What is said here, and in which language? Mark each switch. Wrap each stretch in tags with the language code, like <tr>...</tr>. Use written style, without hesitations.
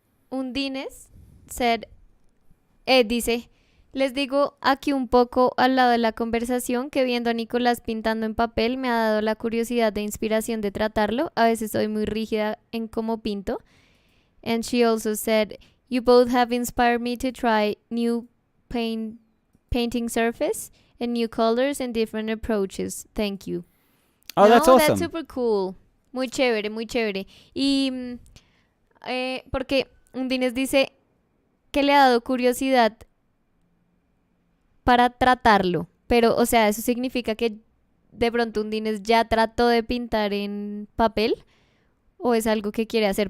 <en>Undines said,</en> <es>dice, les digo aquí un poco al lado de la conversación que viendo a Nicolás pintando en papel me ha dado la curiosidad de inspiración de tratarlo. A veces soy muy rígida en cómo pinto.</es> <en>And she also said, you both have inspired me to try new painting surface and new colors and different approaches. Thank you. Oh, that's</en> <es>No,</es> <en>awesome. That's super cool.</en> <es>Muy chévere, muy chévere. Y porque Undines dice que le ha dado curiosidad para tratarlo. Pero, o sea, eso significa que de pronto Undines ya trató de pintar en papel o es algo que quiere hacer.</es>